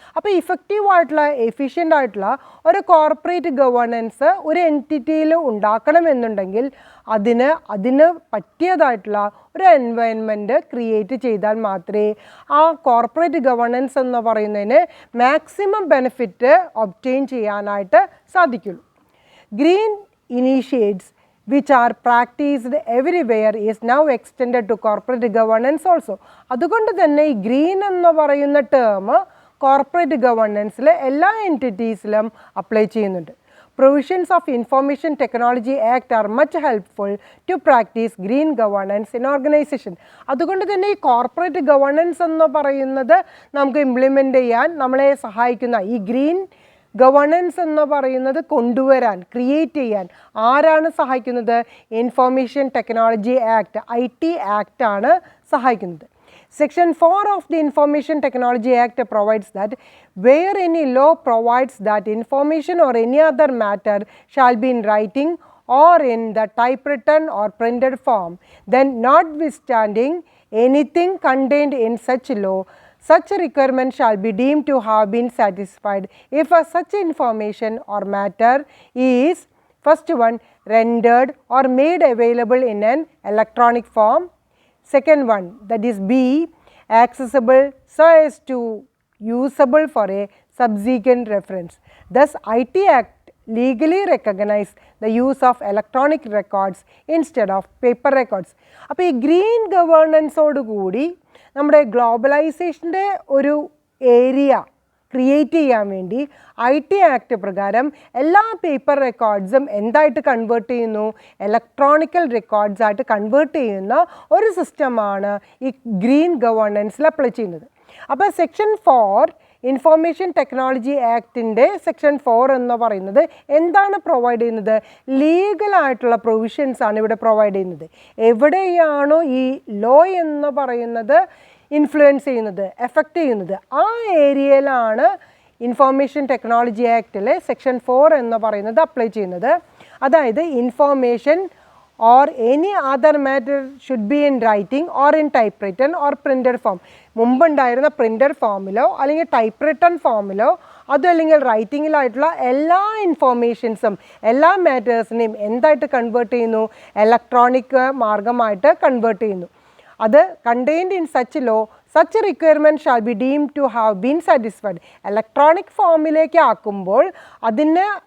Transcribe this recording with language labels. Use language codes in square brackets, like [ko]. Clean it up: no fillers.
[ml] അപ്പോൾ ഇഫക്റ്റീവായിട്ടുള്ള എഫിഷ്യൻ്റ് ആയിട്ടുള്ള ഒരു കോർപ്പറേറ്റ് ഗവേണൻസ് ഒരു എൻറ്റിറ്റിയിൽ ഉണ്ടാക്കണമെന്നുണ്ടെങ്കിൽ അതിന് പറ്റിയതായിട്ടുള്ള ഒരു എൻവയൺമെൻറ്റ് ക്രിയേറ്റ് ചെയ്താൽ മാത്രമേ ആ കോർപ്പറേറ്റ് ഗവേണൻസ് എന്ന് പറയുന്നതിന് മാക്സിമം ബെനിഫിറ്റ് ഒബ്റ്റെയിൻ ചെയ്യാനായിട്ട് സാധിക്കുള്ളൂ. [en] Green initiates which are practiced everywhere is now extended to corporate governance also. [ml] അതുകൊണ്ട് തന്നെ ഈ ഗ്രീൻ എന്ന് പറയുന്ന ടേം കോർപ്പറേറ്റ് ഗവേണൻസിലെ എല്ലാ എൻറ്റിറ്റീസിലും അപ്ലൈ ചെയ്യുന്നുണ്ട്. [en] Provisions of Information Technology Act are much helpful to practice green governance in organization. [ml] അതുകൊണ്ട് തന്നെ ഈ കോർപ്പറേറ്റ് ഗവേണൻസ് എന്ന് പറയുന്നത് നമുക്ക് ഇംപ്ലിമെൻ്റ് ചെയ്യാൻ നമ്മളെ സഹായിക്കുന്ന ഈ ഗ്രീൻ ഗവേണൻസ് എന്ന് പറയുന്നത് കൊണ്ടുവരാൻ, ക്രിയേറ്റ് ചെയ്യാൻ ആരാണ് സഹായിക്കുന്നത്? Information technology act, IT act ആണ് സഹായിക്കുന്നത്. [en] Section 4 of the Information Technology Act provides that where any law provides that information or any other matter shall be in writing or in the typewritten or printed form, then notwithstanding anything contained in such law, such requirement shall be deemed to have been satisfied if such information or matter is, first one, rendered or made available in an electronic form. Second one, that is B, accessible so as to usable for a subsequent reference. Thus, IT Act legally recognize the use of electronic records instead of paper records. [ml] അപ്പോൾ ഈ green ഗവേണൻസോട് കൂടി നമ്മുടെ ഗ്ലോബലൈസേഷൻ്റെ ഒരു area create ചെയ്യാൻ വേണ്ടി IT act പ്രകാരം എല്ലാ paper റെക്കോർഡ്സും എന്തായിട്ട് കൺവേർട്ട് ചെയ്യുന്നു, ഇലക്ട്രോണിക്കൽ റെക്കോർഡ്സ് ആയിട്ട് കൺവേർട്ട് ചെയ്യുന്ന ഒരു സിസ്റ്റമാണ് ഈ ഗ്രീൻ ഗവേണൻസിൽ അപ്ലൈ ചെയ്യുന്നത്. അപ്പോൾ സെക്ഷൻ 4 ഇൻഫോർമേഷൻ ടെക്നോളജി ആക്ടിൻ്റെ സെക്ഷൻ 4 എന്ന് പറയുന്നത് എന്താണ് പ്രൊവൈഡ് ചെയ്യുന്നത്? ലീഗലായിട്ടുള്ള പ്രൊവിഷൻസ് ആണ് ഇവിടെ പ്രൊവൈഡ് ചെയ്യുന്നത്. എവിടെയാണോ ഈ ലോ എന്ന് പറയുന്നത് ഇൻഫ്ലുവൻസ് ചെയ്യുന്നത്, എഫക്റ്റ് ചെയ്യുന്നത്, ആ ഏരിയയിലാണ് ഇൻഫോർമേഷൻ ടെക്നോളജി ആക്ടിലെ സെക്ഷൻ 4 എന്ന് പറയുന്നത് അപ്ലൈ ചെയ്യുന്നത്. അതായത് [en] Information or any other matter should be in writing or in typewritten or printed form. [ml] മുമ്പുണ്ടായിരുന്ന പ്രിൻ്റഡ് ഫോമിലോ അല്ലെങ്കിൽ ടൈപ്പ് റിട്ടൺ ഫോമിലോ അതല്ലെങ്കിൽ റൈറ്റിങ്ങിലായിട്ടുള്ള എല്ലാ ഇൻഫോർമേഷൻസും എല്ലാ മാറ്റേഴ്സിനെയും എന്തായിട്ട് കൺവേർട്ട് ചെയ്യുന്നു? ഇലക്ട്രോണിക് മാർഗമായിട്ട് കൺവേർട്ട് ചെയ്യുന്നു. അത് [en] Contained in such law such requirement shall be deemed to have been satisfied. [ml] Electronic ഫോമിലേക്ക് ആക്കുമ്പോൾ അതിന്